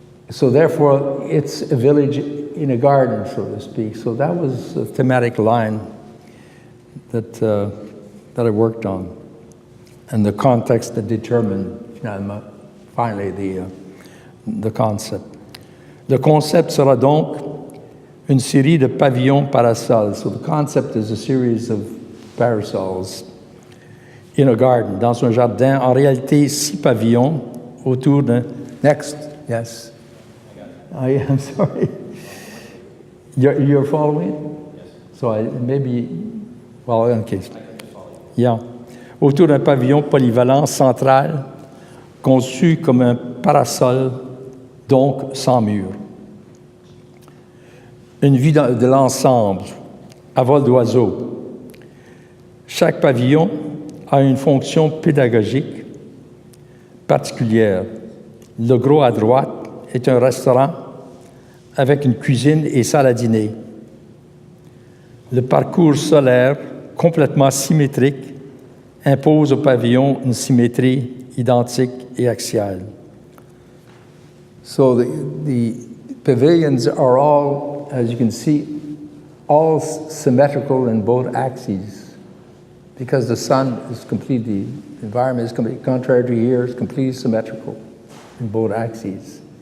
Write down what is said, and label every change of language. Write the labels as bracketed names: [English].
[English] So therefore, it's a village in a garden, so to speak. So that was a thematic line that I worked on, and the context that determined finally the concept. [French] Le concept sera donc une série de pavillons parasols. [English] So the concept is a series of parasols in a garden, [French] dans un jardin. En réalité, 6 pavillons autour d'un... [English] Next, yes. I'm sorry. You're following? Yes. So maybe, well, in case. Yeah. [French] Autour d'un pavillon polyvalent central, conçu comme un parasol, donc sans mur. Une vue de l'ensemble, à vol d'oiseau. Chaque pavillon a une fonction pédagogique particulière. Le gros à droite est un restaurant avec une cuisine et salle à dîner. Le parcours solaire, complètement symétrique, impose au pavillon une symétrie identique et axiale. [English] So the pavilions are all, as you can see, all symmetrical in both axes because the sun is completely, the environment is completely, contrary to here, it's completely symmetrical in both axes.